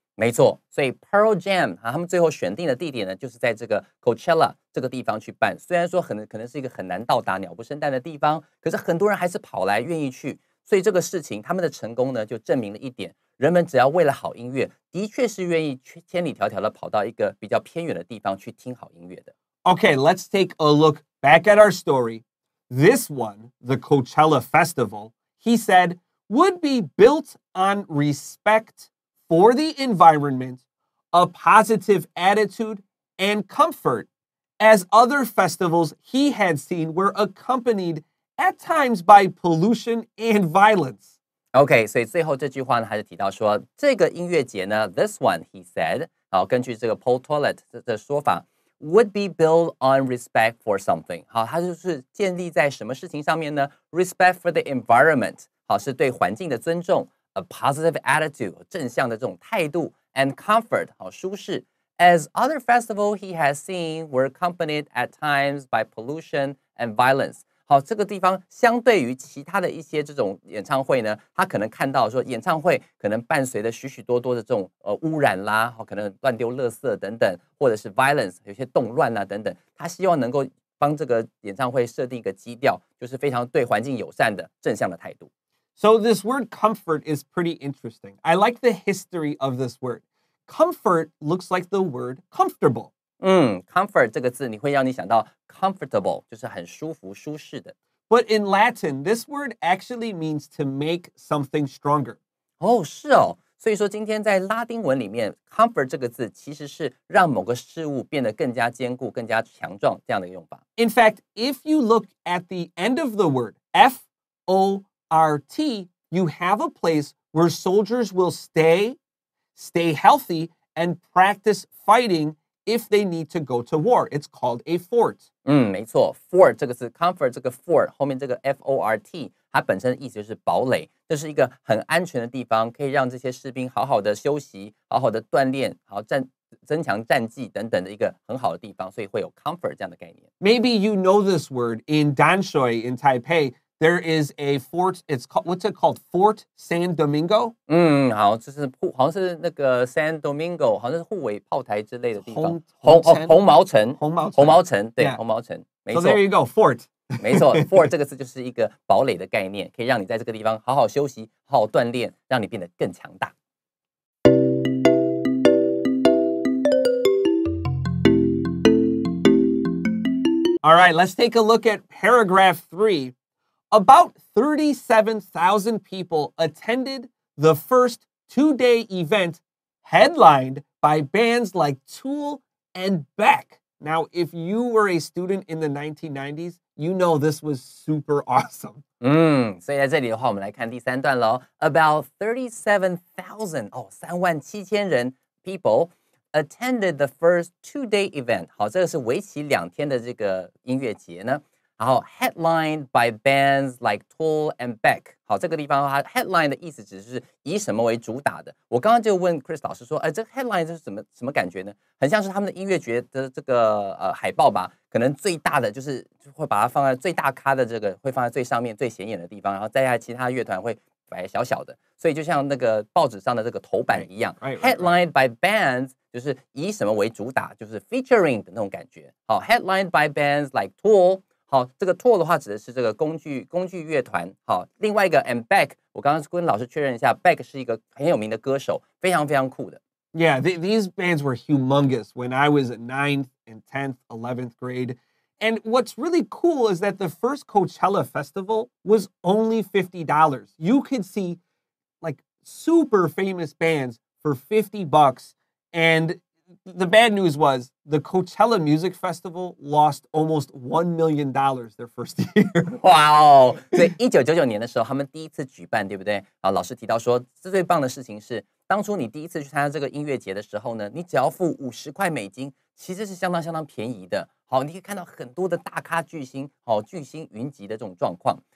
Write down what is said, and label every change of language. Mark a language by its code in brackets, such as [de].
[zh] 没错，所以 Pearl Jam 他们最后选定的地点呢，就是在这个 Coachella 这个地方去办。虽然说可能是一个很难到达、鸟不生蛋的地方，可是很多人还是跑来愿意去。所以这个事情，他们的成功呢，就证明了一点：人们只要为了好音乐，的确是愿意千里迢迢的跑到一个比较偏远的地方去听好音乐的。 [en] Okay, let's take a look back at our story. This one, the Coachella Festival, he said, would be built on respect for the environment, a positive attitude, and comfort, as other festivals he had seen were accompanied at times by pollution and violence. [zh] OK， 所以最后这句话呢，还是提到说，这个音乐节呢 ， [en] this one he said， [zh] 根据这个 Paul Tollett 的说法 ， [en] would be built on respect for something， [zh] 好，它就是建立在什么事情上面呢 ？ [en] Respect for the environment， [zh] 好，是对环境的尊重 ， [en] a positive attitude， [zh] 正向的这种态度 ， [en] and comfort， [zh] 好，舒适。 [en] As other festivals he has seen were accompanied at times by pollution and violence。 [zh] 好，这个地方相对于其他的一些这种演唱会呢，他可能看到说演唱会可能伴随着许多的这种污染啦，好，可能乱丢垃圾等等，或者是 violence 有些动乱啊等等，他希望能够帮这个演唱会设定一个基调，就是非常对环境友善的正向的态度。 [en] So this word comfort is pretty interesting. I like the history of this word. Comfort looks like the word comfortable. [zh] Comfort 这个字你会让你想到 comfortable， 就是很舒服、舒适的。 [en] But in Latin, this word actually means to make something stronger. [zh] 哦，是哦，所以说今天在拉丁文里面 comfort 这个字其实是让某个事物变得更加坚固、更加强壮这样的一个用法。 [en] In fact, if you look at the end of the word, F-O-R-T, you have a place where soldiers will stay healthy, and practice fighting if they need to go to war. It's called a fort. [zh] 没错 ，fort 这个字 comfort 这个 fort 后面这个 F-O-R-T， 它本身的意思就是堡垒，这是一个很安全的地方，可以让这些士兵好好的休息，好好的锻炼，好增强战绩等等的一个很好的地方，所以会有 comfort 这样的概念。 [en] Maybe you know this word in Danshui in Taipei. There is a fort. It's called, what's it called? Fort San Domingo. [zh] 好，就是好像是那个 San Domingo， 好像是护卫炮台之类的地方。红毛城，对， [en] Yeah. [zh] 红毛城，没 [en] So [zh] 错。 [en] there you go, fort. [zh] 没错 ，fort 这个字就是一个堡垒的概念，可以让你在这个地方好好休息，好好锻炼，让你变得更强大。 [en] All right, let's take a look at paragraph 3. About 37,000 people attended the first 2-day event headlined by bands like Tool and Beck. Now, if you were a student in the 1990s, you know this was super awesome. [zh] 所以在这里的话，我们来看第三段喽。 [en] About 37,00037000人 people attended the first two-day event。 [zh] 好，这个是为期2天的这个音乐节呢。 [en] 然后 headlined by bands like Tool and Beck。 [zh] 好，这个地方它 headline 的意思只是以什么为主打的。我刚刚就问 Chris 老师说，这个 headline 是什么感觉呢？很像是他们的音乐节的这个海报吧，可能最大的就是会把它放在最大咖的这个会放在最上面最显眼的地方，然后再下其他乐团会摆小小的，所以就像那个报纸上的这个头版一样。 [en] Headlined by bands [zh] 就是以什么为主打，就是 featuring 的那种感觉。 [en] 好 ，headlined by bands like Tool。 [zh] 好，这个 Tool 的话指的是这个工具乐团。好，另外一个 and Beck， 我刚刚跟老师确认一下 ，Beck 是一个很有名的歌手，非常非常酷的。 [en] Yeah, these bands were humongous when I was at 9th and 10th, 11th grade. And what's really cool is that the first Coachella festival was only $50. You could see like super famous bands for $50. And the bad news was the Coachella Music Festival lost almost $1 million their first year. [zh] 哇哦！所以1999年的时候，他们第一次举办，对不对？啊，老师提到说，最棒的事情是，当初你第一次去参加这个音乐节的时候呢，你只要付50块美金，其实是相当便宜的。好，你可以看到很多的大咖巨星，巨星云集的这种状况。